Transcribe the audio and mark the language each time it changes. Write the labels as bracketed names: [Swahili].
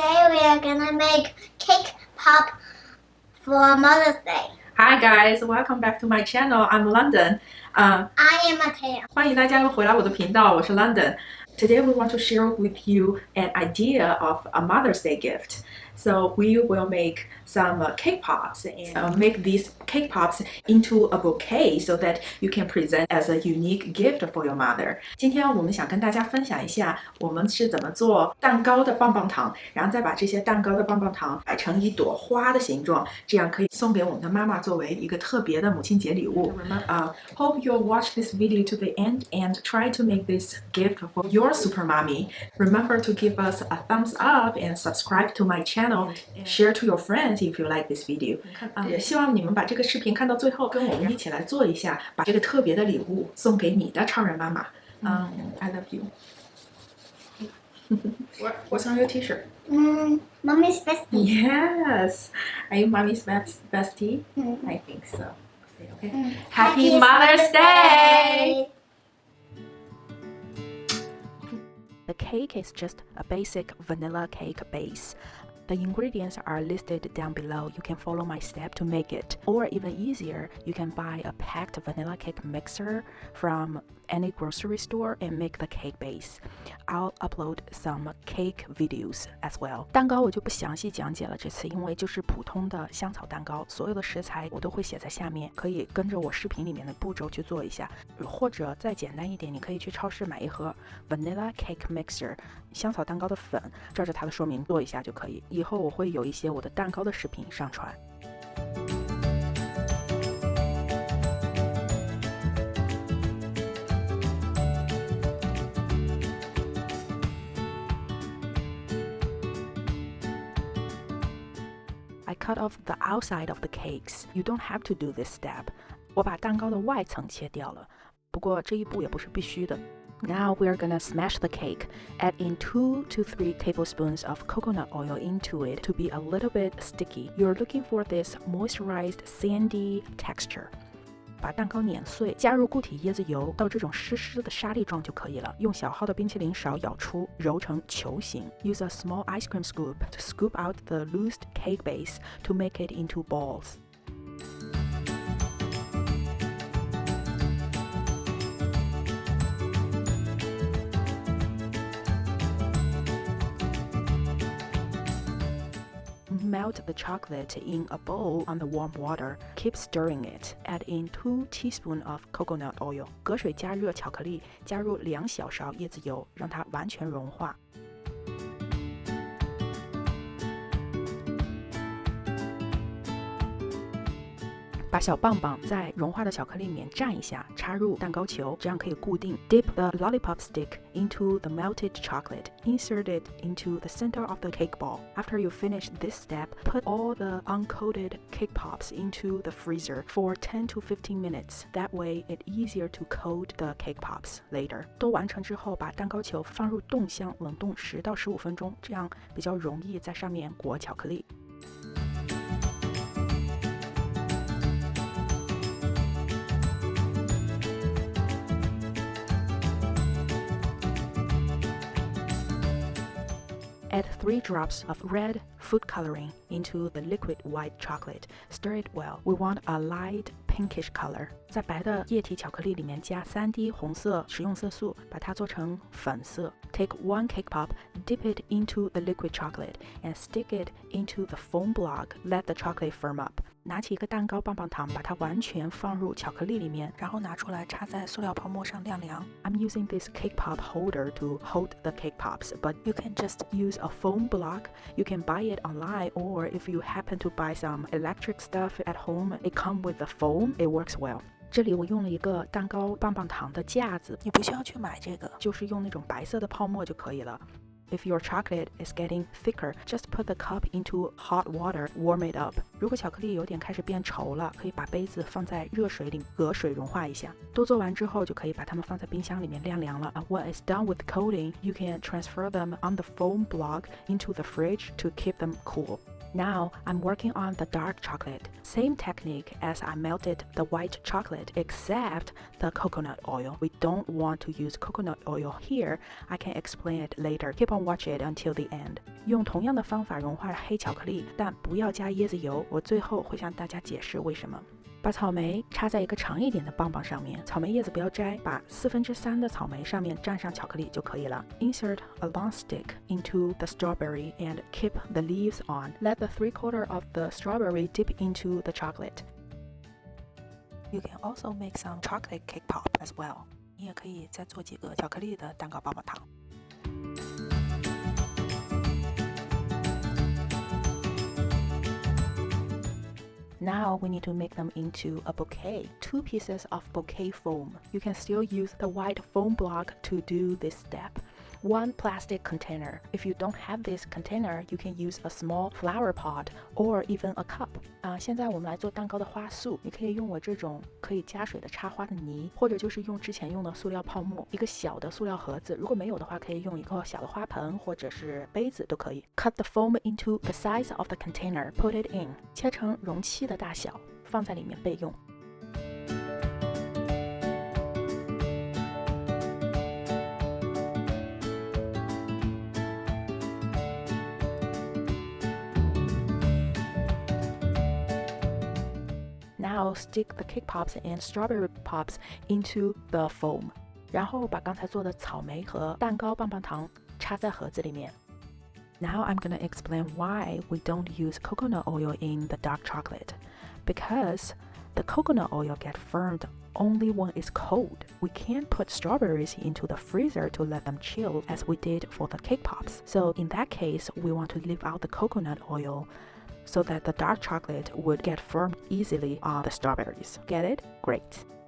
[English] we're gonna make cake pop for Mother's Day. Hi guys, welcome back to my channel. I'm London. I am Mateo. [Chinese] 欢迎大家又回来我的频道，我是 London. [English] Today we want to share with you an idea of a Mother's Day gift. So we will make some cake pops and make these cake pops into a bouquet so that you can present as a unique gift for your mother. [Chinese] 今天我们想跟大家分享一下我们是怎么做蛋糕的棒棒糖，然后再把这些蛋糕的棒棒糖摆成一朵花的形状，这样可以送给我们的妈妈作为一个特别的母亲节礼物。 [English] Hope you'll watch this video to the end and try to make this gift for your super mommy. Remember to give us a thumbs up and subscribe to my channel. Share to your friends if you like this video. [Chinese] 希望你们把这个视频看到最后，跟我们一起来做一下，把这个特别的礼物送给你的超人妈妈。 [English] I love you. What's on your T-shirt? Mommy's bestie. Yes. Are you mommy's bestie? I think so. Okay. Happy Mother's Day! The cake is just a basic vanilla cake base. The ingredients are listed down below. You can follow my step to make it. Or even easier, you can buy a packed vanilla cake mixer from any grocery store and make the cake base. I'll upload some cake videos as well. [Chinese] 蛋糕我就不详细讲解了，这次因为就是普通的香草蛋糕，所有的食材我都会写在下面，可以跟着我视频里面的步骤去做一下。或者再简单一点，你可以去超市买一盒 [English] vanilla cake mixer [Chinese] 香草蛋糕的粉，照着它的说明做一下就可以。以后我会有一些我的蛋糕的视频上传。 [English] I cut off the outside of the cakes. You don't have to do this step. [Chinese] 我把蛋糕的外层切掉了，不过这一步也不是必须的。 [English] Now we're gonna smash the cake. Add in 2 to 3 tablespoons of coconut oil into it to be a little bit sticky. You're looking for this moisturized, sandy texture. [Chinese] 把蛋糕碾碎，加入固体椰子油到这种湿湿的沙粒状就可以了。用小号的冰淇淋勺舀出，揉成球形。 [English] Use a small ice cream scoop to scoop out the loose cake base to make it into balls. Melt the chocolate in a bowl on the warm water. Keep stirring it. Add in 2 teaspoons of coconut oil. [Chinese] 隔水加热巧克力，加入2小勺椰子油，让它完全融化。把小棒棒在融化的巧克力里面蘸一下，插入蛋糕球，这样可以固定。 [English] Dip the lollipop stick into the melted chocolate. Insert it into the center of the cake ball. After you finish this step, put all the uncoated cake pops into the freezer for 10 to 15 minutes. That way, it's easier to coat the cake pops later. [Chinese] 都完成之后，把蛋糕球放入冻箱冷冻10到15分钟，这样比较容易在上面裹巧克力。 [English] Add 3 drops of red food coloring into the liquid white chocolate. Stir it well. We want a light pinkish color. [Chinese] 在白的液体巧克力里面加3滴红色食用色素，把它做成粉色。 [English] Take 1 cake pop, dip it into the liquid chocolate, and stick it into the foam block. Let the chocolate firm up. [Chinese] 拿起一个蛋糕棒棒糖，把它完全放入巧克力里面，然后拿出来插在塑料泡沫上晾凉。 [English] I'm using this cake pop holder to hold the cake pops, but you can just use a foam block. You can buy it online, or if you happen to buy some electric stuff at home, it comes with the foam. It works well. [Chinese] 这里我用了一个蛋糕棒棒糖的架子，你不需要去买这个，就是用那种白色的泡沫就可以了。 [English] If your chocolate is getting thicker, just put the cup into hot water, warm it up. [Chinese] 如果巧克力有点开始变稠了，可以把杯子放在热水里，隔水融化一下。都做完之后，就可以把它们放在冰箱里面晾凉了。 [English] When it's done with coating, you can transfer them on the foam block into the fridge to keep them cool. Now I'm working on the dark chocolate. Same technique as I melted the white chocolate, except the coconut oil. We don't want to use coconut oil here. I can explain it later. Keep on watching it until the end. [Chinese] 用同样的方法融化黑巧克力，但不要加椰子油。我最后会向大家解释为什么。把草莓插在一个长一点的棒棒上面，草莓叶子不要摘，把3/4的草莓上面蘸上巧克力就可以了。 [English] Insert a long stick into the strawberry and keep the leaves on. Let the 3/4 of the strawberry dip into the chocolate. You can also make some chocolate cake pop as well. [Chinese] 你也可以再做几个巧克力的蛋糕棒棒糖。 [English] Now we need to make them into a bouquet. 2 pieces of bouquet foam. You can still use the white foam block to do this step. 1 plastic container. If you don't have this container, you can use a small flower pot or even a cup. [Chinese] 现在我们来做蛋糕的花束。你可以用我这种可以加水的插花的泥，或者就是用之前用的塑料泡沫。一个小的塑料盒子，如果没有的话，可以用一个小的花盆或者是杯子都可以。 [English] Cut the foam into the size of the container. Put it in. [Chinese] 切成容器的大小，放在里面备用。 [English] Now stick the cake pops and strawberry pops into the foam. [Chinese] 然后把刚才做的草莓和蛋糕棒棒糖插在盒子里面。 [English] Now I'm gonna explain why we don't use coconut oil in the dark chocolate. Because the coconut oil gets firmed only when it's cold. We can't put strawberries into the freezer to let them chill as we did for the cake pops. So in that case, we want to leave out the coconut oil so that the dark chocolate would get firm easily on the strawberries. Get it? Great.